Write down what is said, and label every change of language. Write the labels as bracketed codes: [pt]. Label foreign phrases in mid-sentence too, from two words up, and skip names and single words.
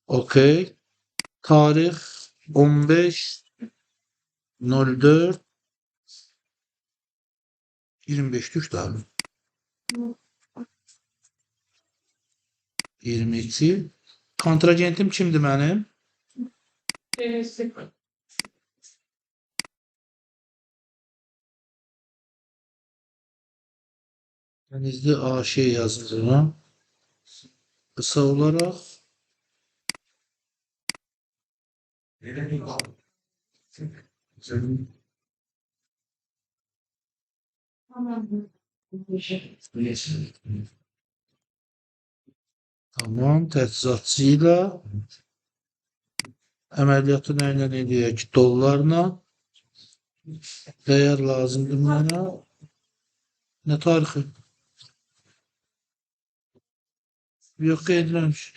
[az] Okey. Tarix 15.04 25 düşdü abi. 22. Kontragentim kimdir mənim? Birisi. Denizli AŞ yazılır. [tr] Kısa olarak Tamam. [az] tamam təchizatçı ilə əməliyyatı nə ilə eləyək? Dollarla. Dəyər lazımdır mənə. Nə tarixi? Yox, qeyd eləmiş.